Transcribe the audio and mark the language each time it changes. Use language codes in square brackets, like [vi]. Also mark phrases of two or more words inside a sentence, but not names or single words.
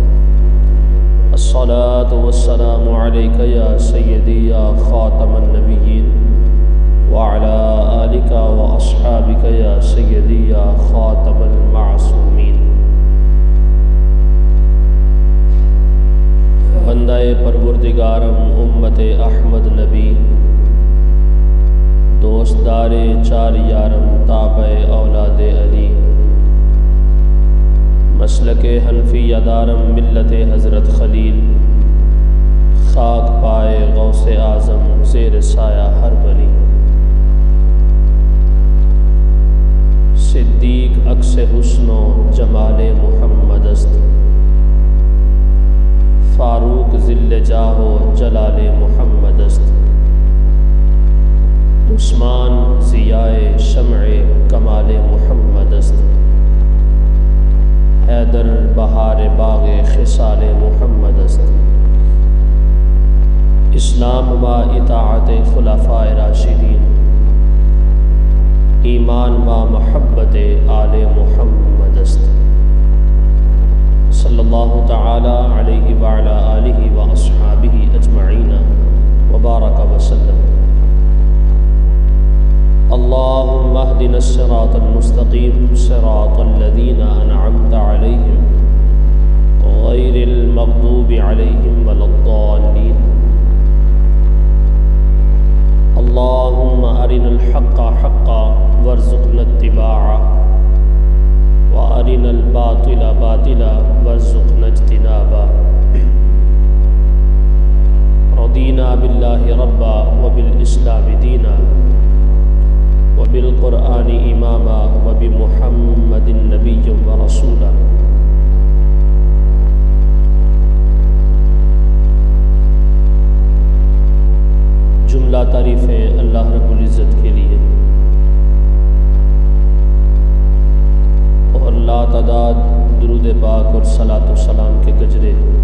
[ar] الصلاۃ والسلام علیک یا سیدی یا خاتم النبیین وعلی آلک واصحابک یا سیدی یا خاتم المعصومین۔ [fa] بندہ پروردگارم امت احمد نبی، دوستدار چار یارم تابع اولاد علی، مسلک حنفی دارم ملت حضرت خلیل، خاک پائے غوث اعظم زیر سایہ ہر ولی۔ صدیق عکس حسن و جمال محمد است، فاروق ذل جاہ و جلال محمد است، عثمان ضیاء شمع کمال محمد است، حیدر بہار باغ خصال محمد است، اسلام ما اطاعت خلفاء راشدین، ایمان ما محبت آل محمد است۔ [ar] صلی اللہ تعالی علیہ وعلی آلہ واصحابہ اجمعین وبارک وسلم۔ اللہم اہدنا الصراط المستقیم، صراط الذین انعمت علیہم غیر المغضوب علیہم ولا الضالین۔ اللہم ارنا الحق حقا وارزقنا اتباعہ وارنا الباطل باطلا وارزقنا اجتنابا۔ رضینا باللہ ربا وبالاسلام دینا وبالقرآن اماما وبمحمد نبی ورسولا۔ [ur] جملہ تعریفیں اللہ رب العزت کے لیے اور لا تعداد درود پاک اور صلاۃ و سلام کے گجرے